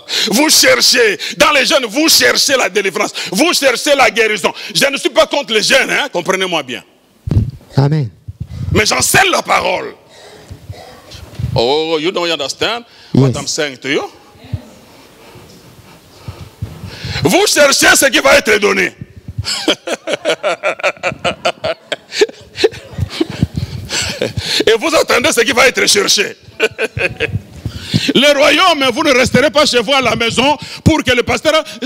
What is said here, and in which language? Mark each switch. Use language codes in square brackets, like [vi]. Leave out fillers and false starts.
[fr] Vous cherchez, dans les jeûnes, vous cherchez la délivrance, vous cherchez la guérison. Je ne suis pas contre les jeûnes, hein, comprenez-moi bien. Amen. Mais j'enseigne la parole. [en] Oh, you don't understand what I'm saying to you? [fr] Vous cherchez ce qui va être donné. Et vous attendez ce qui va être cherché. Le royaume, vous ne resterez pas chez vous à la maison pour que le pasteur...